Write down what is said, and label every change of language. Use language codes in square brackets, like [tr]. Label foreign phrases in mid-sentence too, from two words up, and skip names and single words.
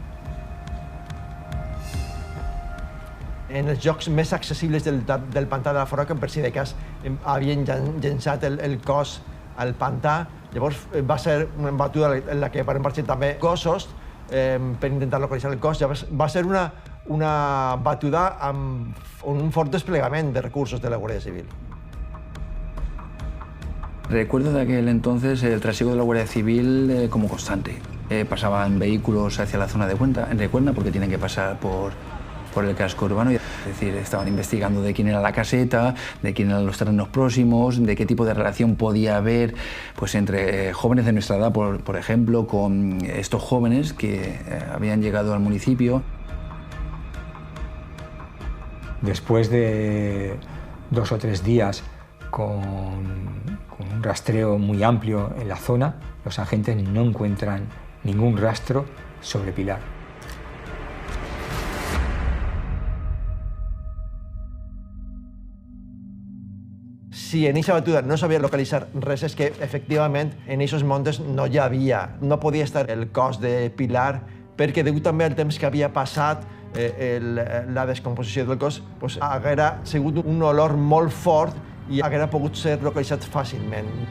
[ca] En els llocs més accessibles del pantà de la Forata, per si de cas havien llençat el cos al pantà. Llavors va ser una batuda en la que van participar també gossos per intentar localitzar el cos. Va ser una batuda amb un fort desplegament de recursos de la Guàrdia Civil. [es] Recuerdo de aquel entonces el trasiego de la Guardia Civil como constante. Pasaban vehículos hacia la zona de Recuerda porque tienen que pasar por el casco urbano. Es decir, estaban investigando de quién era la caseta, de quién eran los terrenos próximos, de qué tipo de relación podía haber pues, entre jóvenes de nuestra edad, por ejemplo, con estos jóvenes que habían llegado al municipio. Después de 2 o 3 días con un rastreo muy amplio en la zona, los agentes no encuentran ningún rastro sobre Pilar. [ca] Si en aquesta batuda no sabia localitzar res, és que efectivament en aquests montes no podia estar el cos de Pilar, perquè degut també al temps que havia passat la descomposició del cos, haguera sigut un olor molt fort i haguera pogut ser localitzat fàcilment.